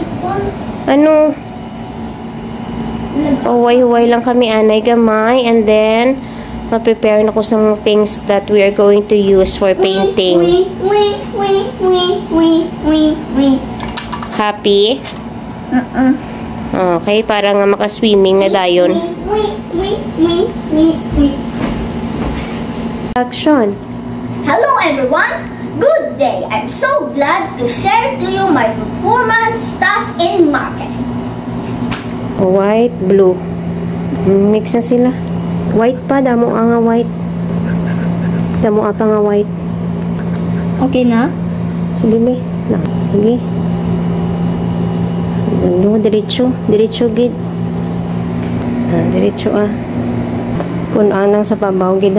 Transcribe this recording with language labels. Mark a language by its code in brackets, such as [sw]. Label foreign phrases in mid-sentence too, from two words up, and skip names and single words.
[hil] Ano? Pahuway-huway lang kami anay gamay. And then, ma-prepare na ko sa [en] things that we are going to use for painting. Happy? [hil] Okay, para nga makaswimming na dayon. [en] Action. Hello everyone, good day. I'm so glad to share to you my performance task in marketing. White, blue. [hil] Mix na sila. White pa, damo nga white. Damo pa nga white. Okay na? Sige, be. Sige. Ano, diretso gid. Diretso Punan lang sa pabaw gid